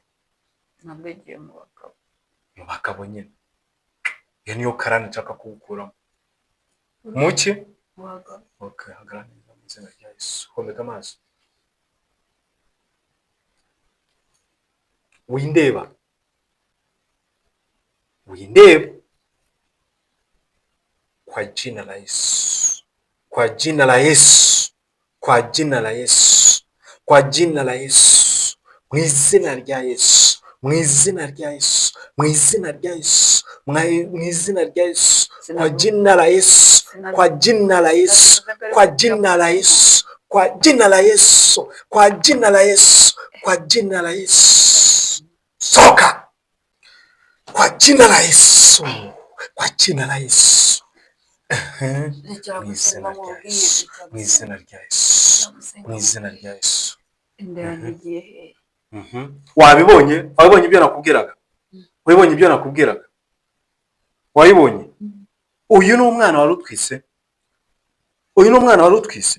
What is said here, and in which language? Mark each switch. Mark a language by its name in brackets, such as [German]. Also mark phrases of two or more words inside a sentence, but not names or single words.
[Kinyarwanda] Nambegeye mu bakabo. Mu bakabo nyine. Iyo niyo karani nshaka kugukuramo. Muki? Mu bakabo. Okay, hagarara neza mu izina rya Yesu. Hombeka amaso. Windeba. [Swahili] Kwa jina la Yesu. Kwa jina la Yesu. Kwa jina la Yesu. Kwa jina la Yesu. [Kinyarwanda] Mu izina rya Yesu. mu izina rya Yesu, mu izina rya Yesu, mu izina rya Yesu, [Swahili] kwa jina la Yesu, kwa jina la Yesu, kwa jina la Yesu, kwa jina la Yesu, kwa jina la Yesu, kwa jina la Yesu, soka kwa jina la Yesu, kwa jina la Yesu, [Kinyarwanda] mu izina rya Yesu, mu izina rya Yesu, mu izina rya Yesu. inda yanjye igiye hehe? Wabibonye? Wabibonye ibyo nakubwiraga? Wabibonye ibyo nakubwiraga? Wabibonye? Uyu ni umwana wari utwise? Uyu ni umwana wari utwise?